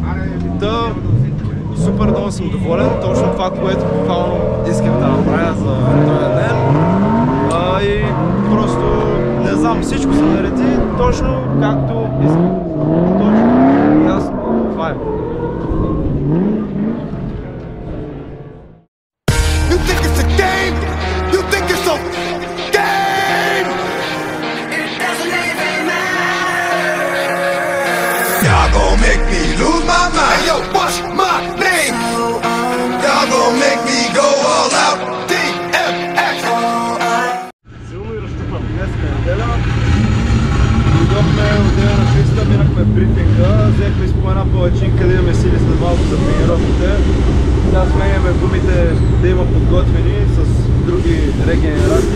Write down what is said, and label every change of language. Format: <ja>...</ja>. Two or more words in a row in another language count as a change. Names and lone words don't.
<bg>Супер много съм доволен, точно това, което буквално искам да направя за този ден. И просто не знам, всичко се нареди точно както искам. Точно, ясно, това е.</bg> <en>Y'all gon' make me lose my mind. Yo, what's my name? Y'all gon' make me go all out. DMX.</en> <bg>Силно и разтупан. Днеска е неделя. Дойдохме от деня на Христа, минахме брифинга, взехме и по една палачинка да имаме сили след малко за тренировките. Сега сменяме гумите да има подготвени с други регенерации.</bg>